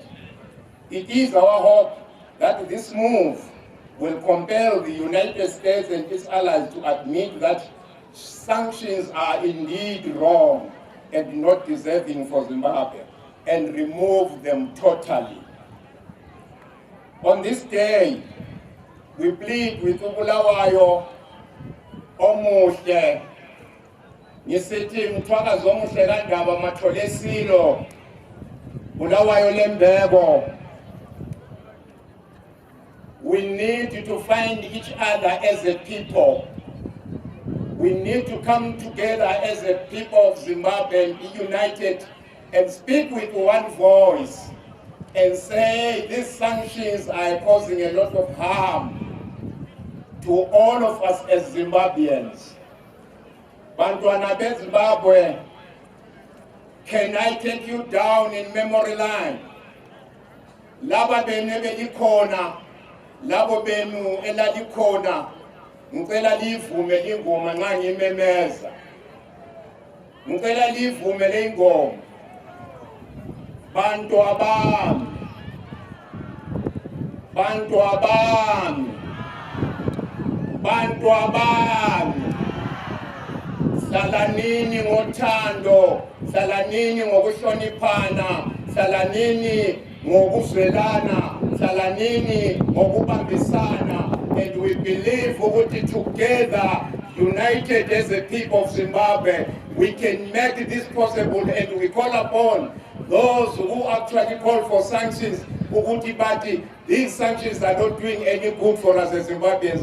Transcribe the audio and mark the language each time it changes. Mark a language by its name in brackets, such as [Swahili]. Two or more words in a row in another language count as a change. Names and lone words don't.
[English] It is our hope that this move will compel the United States and its allies to admit that sanctions are indeed wrong and not deserving for Zimbabwe, and remove them totally. On this day, we plead with Bulawayo [North Ndebele] Omuhle ngisithi mthwaka zomuhle kandaba matholesilo Bulawayo lembeko. [English] We need to find each other as a people. We need to come together as a people of Zimbabwe and be united and speak with one voice and say these sanctions are causing a lot of harm to all of us as Zimbabweans. [North Ndebele] Bantwana beZimbabwe, [English] can I take you down in memory line? [North Ndebele] Laba benu belikhona, labo benu elalikhona, ngicela livume ingoma nxa ngimemeza. Ngicela livume le ingoma. Bantu abami, bantu abami, bantu abami. Salanini ngothando, salanini ngokuhloniphana, salanini ngokuzwelana, salanini ngokubambisana. [English] And we believe ukuthi together, united as a people of Zimbabwe, we can make this possible, and we call upon those who actually call for sanctions. But these sanctions are not doing any good for us as Zimbabweans.